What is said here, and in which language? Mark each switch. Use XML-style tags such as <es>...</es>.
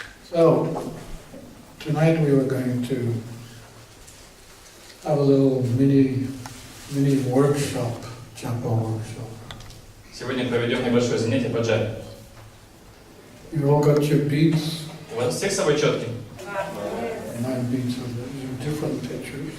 <en>So, tonight we were going to have a little mini workshop, japa workshop.</en> <ru>Сегодня проведем небольшое занятие по джапе.</ru> <en>You all got your beads?</en> <ru>У вас всех с собой четки?</ru> <en>9 beads of different pictures.</en>